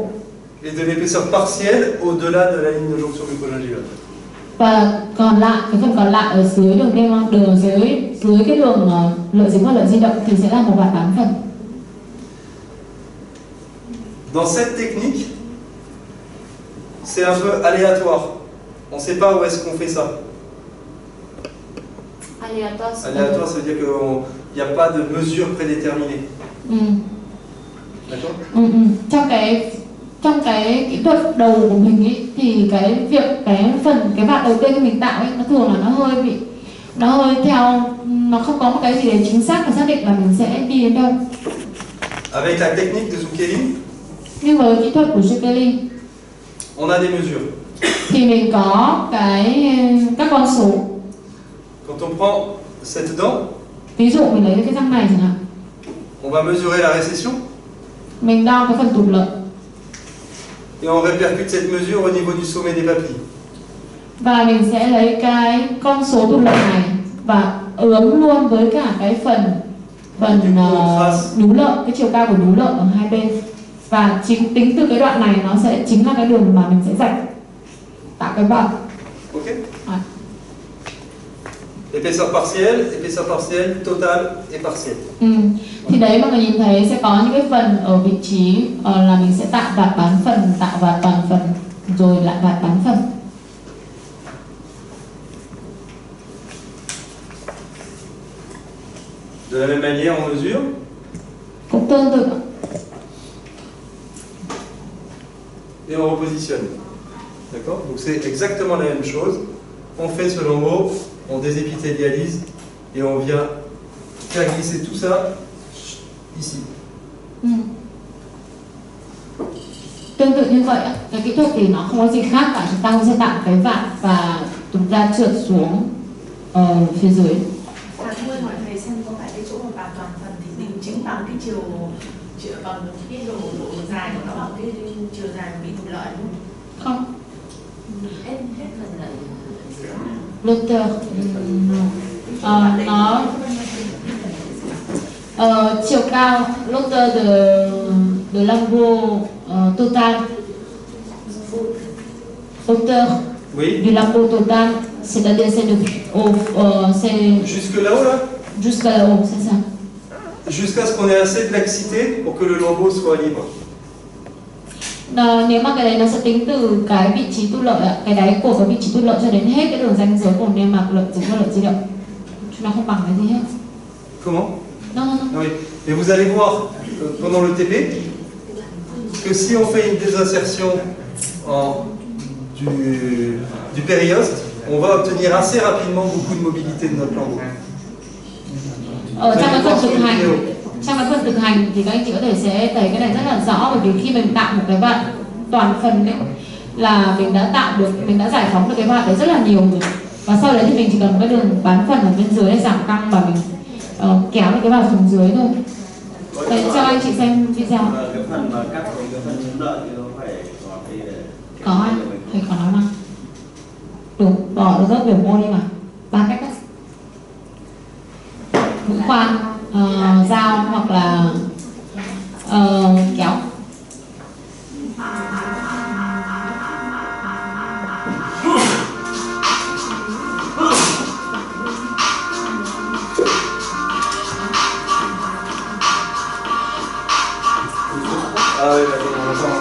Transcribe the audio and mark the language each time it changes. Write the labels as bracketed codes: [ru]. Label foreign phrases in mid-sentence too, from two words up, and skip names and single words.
[fr] Et de l'épaisseur partielle au-delà de la ligne de jonction mucogingivale. [vi] Và còn lại cái phần còn lại ở dưới đường niêm mạc dưới cái đường lợi dính và lợi di động thì sẽ là một vạt bán phần. [fr] Dans cette technique, c'est un peu aléatoire. On ne sait pas où est-ce qu'on fait ça. Aléatoire, ça veut dire qu'il n'y a pas de mesure prédéterminée. D'accord? [vi] Trong cái kỹ thuật đầu của mình ý, thì cái vạt đầu tiên mình tạo ấy, nó thường là nó hơi theo, nó không có một cái gì để chính xác và xác định là mình sẽ đi đến đâu. [fr] Avec la technique de Zucchelli, [vi] nhưng với kỹ thuật của Zucchelli, [fr] on a des mesures. [vi] Thì mình có các con số. [fr] Quand on prend cette dent, [vi] ví dụ mình lấy cái răng này chẳng hạn, [fr] on va mesurer la récession. [vi] Mình đo cái phần tụt lợi. [fr] Et on répercute cette mesure au niveau du sommet des papilles. [vi] Và mình sẽ lấy cái con số tụt lợi này và ướm luôn với cả cái phần núi lợi, cái chiều cao của núi lợi ở hai bên. Và tính từ cái đoạn này nó sẽ chính là cái đường mà mình sẽ rạch tạo cái vòng. Ok. [fr] Épaisseur partielle, totale et partielle. [vi] Thì đấy mọi người nhìn thấy sẽ có những cái phần ở vị trí là mình sẽ tạo vạt bán phần, tạo vạt toàn phần, rồi lại vạt bán phần. [fr] De la même manière, on mesure. [vi] Cũng tương tự. [fr] Et on repositionne. D'accord? Donc c'est exactement la même chose. On fait ce lambeau, on désépithélialise et on vient faire glisser tout ça ici. [vi] Tương tự như vậy, cái kỹ thuật thì nó không có gì khác cả, chúng ta sẽ tạo cái vạt và chúng ta trượt xuống phía dưới. Tôi hỏi thầy xem có phải cái chỗ mà vạt toàn phần thì định chính bằng cái chiều bằng cái độ dài của nó bằng cái chiều dài bị tụt lợi đúng không? Không. Hết phần lợi. Luther nó chiều cao Luther [fr] de lambeau total. Hauteur du lambeau total, c'est-à-dire c'est jusque là-haut là? Jusqu'à là-haut, c'est ça. Jusqu'à ce qu'on ait assez de laxité pour que le lambeau soit libre. [vi] Nếu mà cái đấy nó sẽ tính từ cái vị trí tu lợi ạ, cái đáy của cái vị trí tu lợi cho đến hết cái đường ranh giới của niêm mạc lợi dính và lợi di động. Nó không bằng cái gì hết. [fr] Comment? Non, non, non. Oui. Et vous allez voir pendant le TP que si on fait une désinsertion du périoste, on va obtenir assez rapidement beaucoup de mobilité de notre lambeau. [vi] Trong cái phần thực hành thì các anh chị có thể sẽ thấy cái này rất là rõ, bởi vì khi mình tạo một cái vặn toàn phần đấy là mình đã giải phóng được cái vặn đấy rất là nhiều rồi, và sau đấy thì mình chỉ cần một cái đường bán phần ở bên dưới để giảm căng và mình kéo được cái vào xuống dưới thôi. Đấy, cho anh chị xem video. Cái phần mà cắt cái phần nhún lợi thì nó phải có cái có anh thầy có nói mà đúng, bỏ được các biểu mô đi mà 3 cách đấy: mũi khoan, dao hoặc là kéo. [fr] Ah oui, d'accord, on entend.